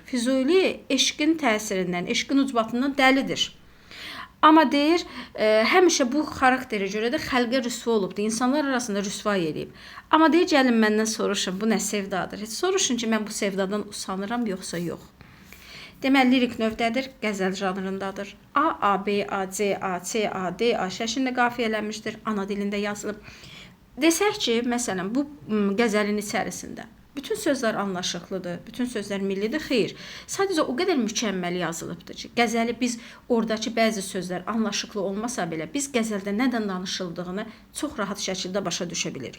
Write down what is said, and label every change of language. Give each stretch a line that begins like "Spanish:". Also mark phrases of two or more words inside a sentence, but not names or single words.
Azerbaijani: Füzuli eşqin təsirindən, eşqin ucbatından dəlidir. Amma deyir, həmişə bu xarakteri görə də xəlqə rüsva olubdur. İnsanlar arasında rüsva eləyib. Amma deyir, gəlin məndən soruşun, bu nə sevdadır? Heç soruşun ki, mən bu sevdadan usanıram, yoxsa yox. Deməli, lirik növdədir, qəzəl janrındadır. A, B, A, C, A, C, A, D, A şəklində qafiyələnmişdir, ana dilində yazılıb. Desək ki, məsələn, bu qəzəlin içərisində bütün sözlər anlaşıqlıdır, bütün sözlər millidir, xeyr. Sadəcə o qədər mükəmməl yazılıbdır ki, qəzəli biz oradakı bəzi sözlər anlaşıqlı olmasa belə, biz qəzəldə nədən danışıldığını çox rahat şəkildə başa düşə bilirik.